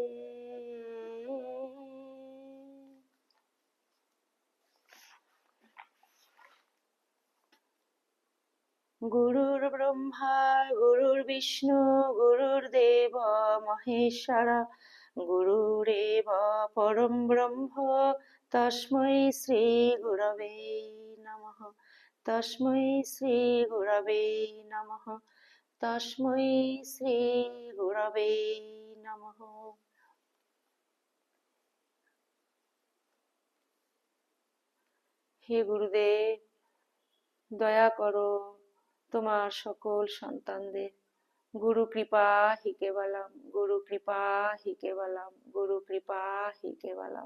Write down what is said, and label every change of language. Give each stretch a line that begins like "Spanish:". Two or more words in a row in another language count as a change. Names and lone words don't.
Sanskrit: গুরুর ব্রহ্মা গুরুর বিষ্ণু গুরুর্দেব মহেশ্বর, গুরুরেব পরম ব্রহ্ম তস্मै শ্রী গুরবে নমঃ। তস্मै শ্রী গুরবে নমঃ। তস্मै শ্রী গুরবে নমঃ।
Bangla: হে গুরুদেব, দয়া করো তোমার সকল সন্তানদের।
Sanskrit: গুরু কৃপা হি কেবলম, গুরু কৃপা হি কেবলম, গুরু কৃপা হি কেবলম।